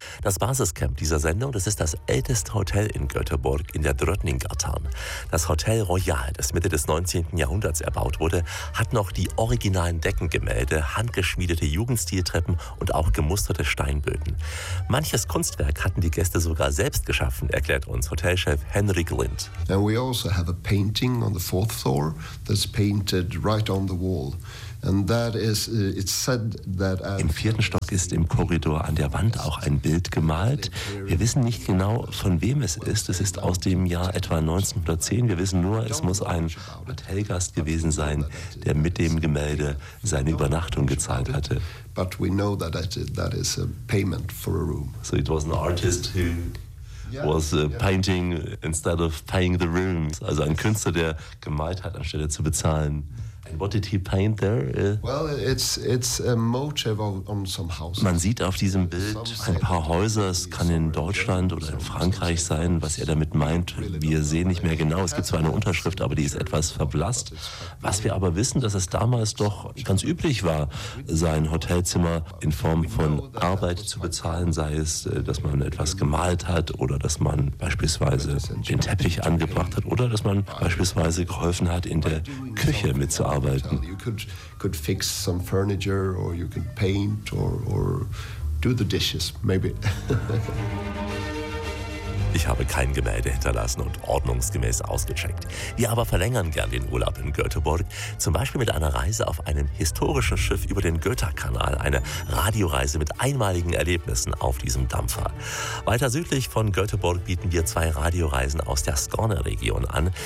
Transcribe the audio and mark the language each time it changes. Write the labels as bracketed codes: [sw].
[de] Das Basiscamp dieser Sendung, das ist das älteste Hotel in Göteborg in der Drottninggatan. Das Hotel Royal, das Mitte des 19. Jahrhunderts erbaut wurde, hat noch die originalen Deckengemälde, handgeschmiedete Jugendstiltreppen und auch gemusterte Steinböden. Manches Kunstwerk hatten die Gäste sogar selbst geschaffen, erklärt uns Hotelchef Henrik Lind. [en] Now we also have a painting on the fourth floor that's painted right on the wall. And that is, it's said that [de] im vierten Stock ist im Korridor an der Wand auch ein Bild gemalt. Wir wissen nicht genau, von wem es ist. Es ist aus dem Jahr etwa 1910. Wir wissen nur, es muss ein Hotelgast gewesen sein, der mit dem Gemälde seine Übernachtung gezahlt hatte. [en] But we know that that is a payment for a room. So it was an artist who was painting instead of paying the room. [de] Also ein Künstler, der gemalt hat, anstelle zu bezahlen. [en] And what did he paint there? Well, it's a motif on some houses. [de] Man sieht auf diesem Bild ein paar Häuser. Es kann in Deutschland oder in Frankreich sein, was er damit meint. Wir sehen nicht mehr genau. Es gibt zwar eine Unterschrift, aber die ist etwas verblasst. Was wir aber wissen, dass es damals doch ganz üblich war, sein Hotelzimmer in Form von Arbeit zu bezahlen, sei es, dass man etwas gemalt hat oder dass man beispielsweise den Teppich angebracht hat oder dass man beispielsweise geholfen hat in der Küche mit zu arbeiten. [en] You could fix some furniture or you could paint or do the dishes, maybe. [de] Ich habe kein Gemälde hinterlassen und ordnungsgemäß ausgecheckt. Wir aber verlängern gern den Urlaub in Göteborg, zum Beispiel mit einer Reise auf einem historischen Schiff über den Götakanal, eine Radioreise mit einmaligen Erlebnissen auf diesem Dampfer. Weiter südlich von Göteborg bieten wir zwei Radioreisen aus der Skåne-Region an.